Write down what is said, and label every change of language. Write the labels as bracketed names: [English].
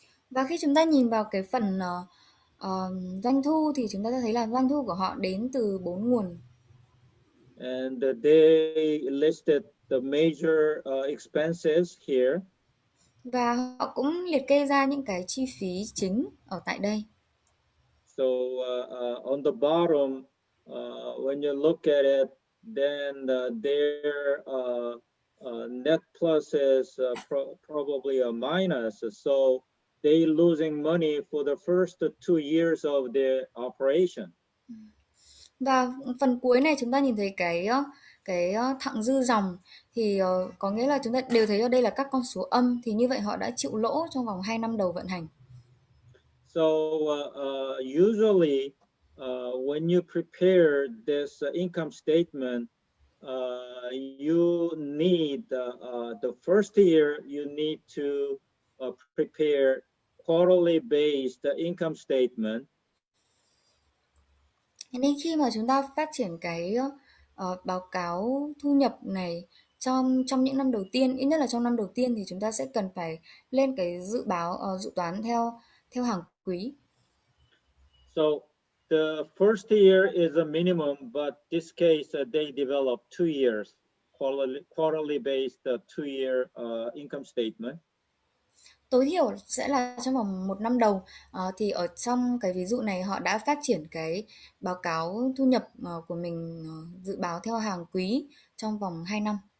[Vietnamese] Và khi chúng ta nhìn vào cái phần doanh thu thì chúng ta sẽ thấy là doanh thu của họ đến từ 4 nguồn. [English] And they listed the major expenses here. [Vietnamese] Và họ cũng liệt kê ra những cái chi phí chính ở tại đây. [English] So on the bottom, when you look at it, then their net plus is probably a minus. So they losing money for the first 2 years of their operation. [Vietnamese] Và phần cuối này chúng ta nhìn thấy cái thặng dư dòng thì có nghĩa là chúng ta đều thấy ở đây là các con số âm, thì như vậy họ đã chịu lỗ trong vòng 2 năm đầu vận hành. [English] So usually when you prepare this income statement, you need the first year you need to prepare quarterly based income statement. [Vietnamese] Nên khi mà chúng ta phát triển cái báo cáo thu nhập này trong những năm đầu tiên, ít nhất là trong năm đầu tiên, thì chúng ta sẽ cần phải lên cái dự toán theo hàng quý. [English] So the first year is a minimum, but this case they develop 2 years quarterly based 2-year income statement. [Vietnamese] Tối thiểu sẽ là trong vòng 1 năm đầu. Thì ở trong cái ví dụ này họ đã phát triển cái báo cáo thu nhập của mình dự báo theo hàng quý trong vòng 2 năm.